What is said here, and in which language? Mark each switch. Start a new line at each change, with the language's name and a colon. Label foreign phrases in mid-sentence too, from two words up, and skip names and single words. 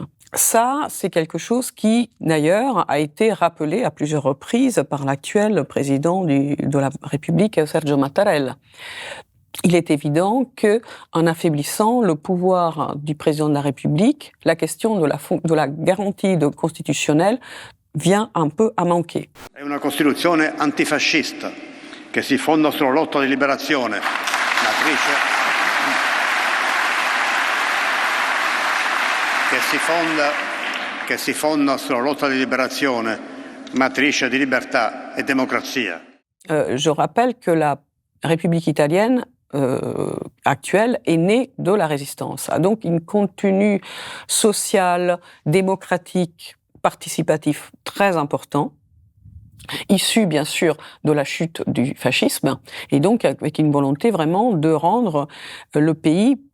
French: Ça, c'est quelque chose qui, d'ailleurs, a été rappelé à plusieurs reprises par l'actuel président de la République, Sergio Mattarella. Il est évident qu'en affaiblissant le pouvoir du président de la République, la question de la garantie constitutionnelle vient un peu à manquer.
Italian: È una Costituzione antifascista che si fonda sulla lotta di liberazione, che si fonda sulla lotta di liberazione, matrice di libertà e democrazia.
French: Je rappelle que la République italienne actuelle est née de la résistance, a donc une contenu social, démocratique, participatif très important, issu bien sûr de la chute du fascisme, et donc avec une volonté vraiment de rendre le pays